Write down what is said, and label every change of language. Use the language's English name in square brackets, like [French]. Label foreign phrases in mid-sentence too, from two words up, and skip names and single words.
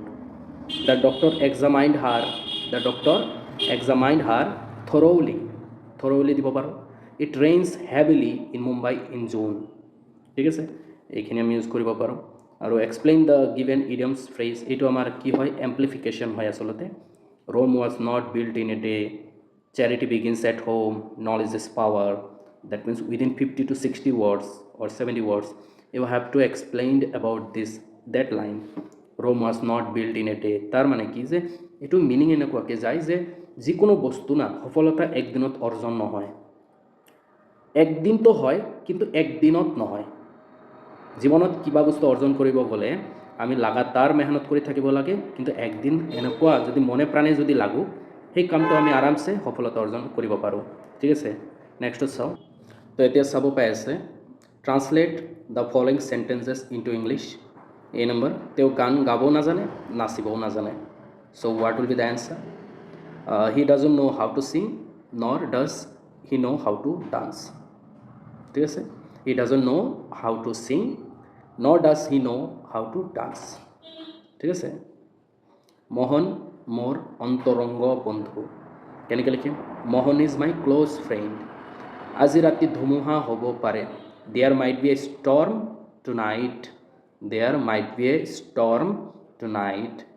[English] The doctor examined her thoroughly [Assamese] দিব পাৰোঁ। [English] It rains heavily in Mumbai in June, [Assamese] ঠিক আছে, এইখিনি আমি ইউজ কৰিব পাৰোঁ। আৰু [English] explain the given idioms phrase, [Assamese] এইটো আমাৰ কি হয়, এম্প্লিফিকেশ্যন হয় আচলতে। [English] Rome was not built in a day, charity begins at home, knowledge is power, that means within 50 to 60 words or 70 words you have to explain about that line, Rome was not built in a day। [Assamese] তাৰ মানে কি যে এইটো মিনিং এনেকুৱাকৈ যায় যে যিকোনো বস্তু না সফলতা একদিনত অৰ্জন নহয়, একদিনটো হয় কিন্তু একদিনত নহয়। জীৱনত কিবা বস্তু অৰ্জন কৰিব গ'লে আমি লাগাতাৰ মেহনত কৰি থাকিব লাগে, কিন্তু একদিন এনেকুৱা যদি মনে প্ৰাণে যদি লাগো সেই কামটো আমি আৰামছে সফলতা অৰ্জন কৰিব পাৰোঁ, ঠিক আছে। নেক্সটত চাওঁ। তো এতিয়া চাব পাই আছে [English] translate the following sentences into English. [Assamese] এই নম্বৰ, তেওঁ গান গাবও নাজানে, নাচিবও নাজানে। [English] So what will be the answer? He doesn't know how to sing nor does he know how to dance, [Assamese] ঠিক আছে। [English] He doesn't know how to sing nor does he know how to dance. [Assamese] ঠিক আছে, মোহন মোর অন্তরঙ্গ বন্ধু। কেনেকৈ লিখিম? [English] Mohan is my close friend. [Assamese] আজি ৰাতি ধুমুহা হ'ব পাৰে। [English] There might be a storm tonight. There might be a storm tonight.